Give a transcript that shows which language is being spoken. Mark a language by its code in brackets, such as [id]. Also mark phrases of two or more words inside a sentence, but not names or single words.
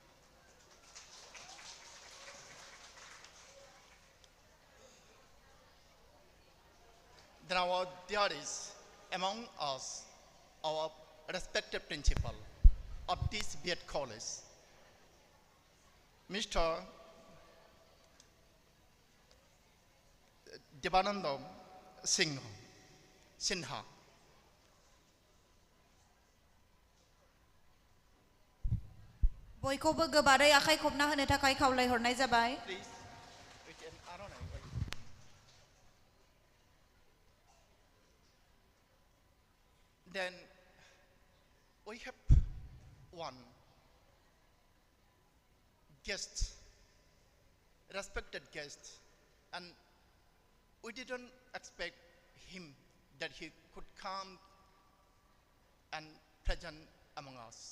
[en] Then there is among us our respected principal of this B.Ed College, Mr. Devananda Sinha. [brx] बयखौबो गोबारै आखाइ खबना होनो थाखाय खावलायहरनाय जाबाय। [en] Please, with an Aronai. Then we have one guest, respected guest, and we didn't expect him that he could come and present among us.